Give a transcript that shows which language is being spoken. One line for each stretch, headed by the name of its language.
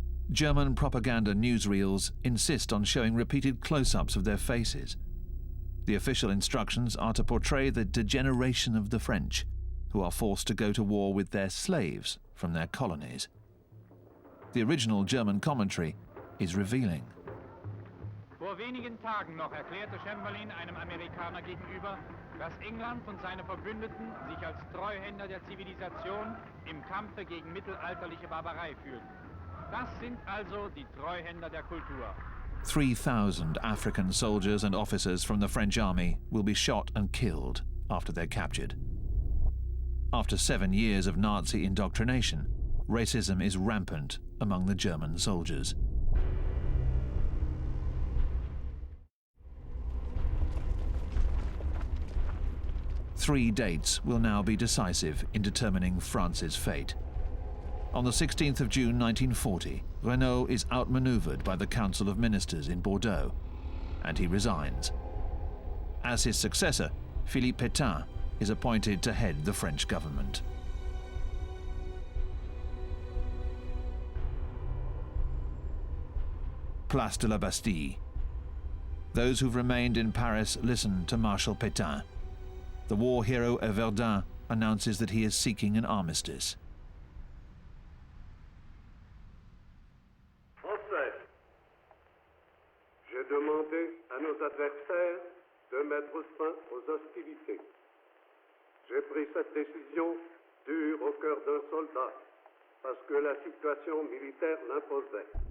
English: German propaganda newsreels insist on showing repeated close-ups of their faces. The official instructions are to portray the degeneration of the French, who are forced to go to war with their slaves from their colonies. The original German commentary is revealing.
German: Vor wenigen Tagen noch erklärte Chamberlain einem Amerikaner gegenüber, dass England und seine Verbündeten sich als Treuhänder der Zivilisation im Kampfe gegen mittelalterliche Barbarei fühlten. Das sind also die Treuhänder der Kultur.
English: 3,000 African soldiers and officers from the French army will be shot and killed after they're captured. After 7 years of Nazi indoctrination, racism is rampant among the German soldiers. Three dates will now be decisive in determining France's fate. On the 16th of June 1940, Renaud is outmaneuvered by the Council of Ministers in Bordeaux, and he resigns. As his successor, Philippe Pétain is appointed to head the French government. Place de la Bastille. Those who've remained in Paris listen to Marshal Pétain. The war hero at Verdun announces that he is seeking an armistice.
French: Français, j'ai demandé à nos adversaires de mettre fin aux hostilités. J'ai pris cette décision dure au cœur d'un soldat parce que la situation militaire l'imposait.